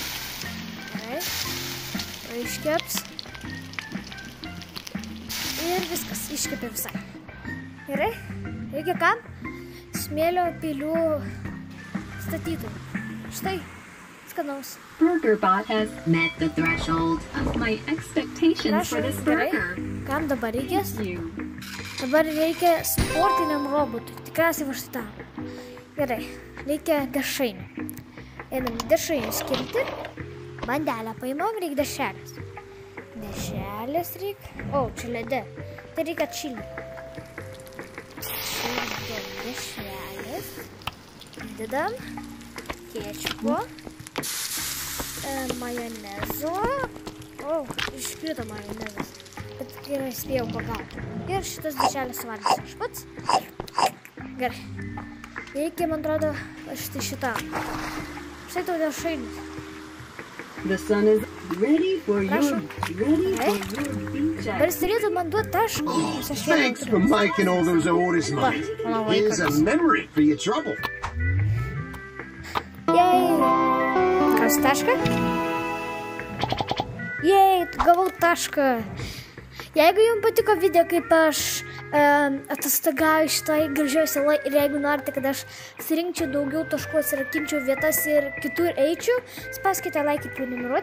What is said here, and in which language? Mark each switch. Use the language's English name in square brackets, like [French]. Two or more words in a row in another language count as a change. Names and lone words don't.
[Lithuanian] Gerai. Iškeps. Ir viskas, iškepė visai. Gerai. Reikia kam? Smėlio pilių statytojų. Štai. [English] BurgerBot has met the threshold of my expectations for this burger. [Lithuanian] Kam dabar reikės? Dabar reikia sportiniam robotui. Tikriausiai va štai tam. Gerai, reikia dešrainių. Einam dešrainių skirti. Bandelę paimam, reikia dešrelės. Dešrelės reikia. Čia ledė. Tai reikia čili. Dešrelės. Įdedam. Kečupo. majonezo. O, iškrito majonezas. Bet gerai spėjau pagauti. Ir šitas dešelis suvalgysiu aš pats. Gerai. Reikia, man atrodo, štai šitą. Štai tau dėl šainis. [English] The sun is ready for your beach. [Lithuanian] Dabar jis turėtų man duoti taškų. [English] Thanks for making all those orders, mate. Here's a memory for your trouble. [Lithuanian] Jej. Kas tašką? Jej, gavau tašką. Jeigu jums patiko video, kaip aš atostogauju šitoj gražioj saloj ir jeigu norite, kad aš surinkčiau daugiau taškų, atsirakinčiau vietas ir kitur eičiau, spauskite like ir prenumeruoti.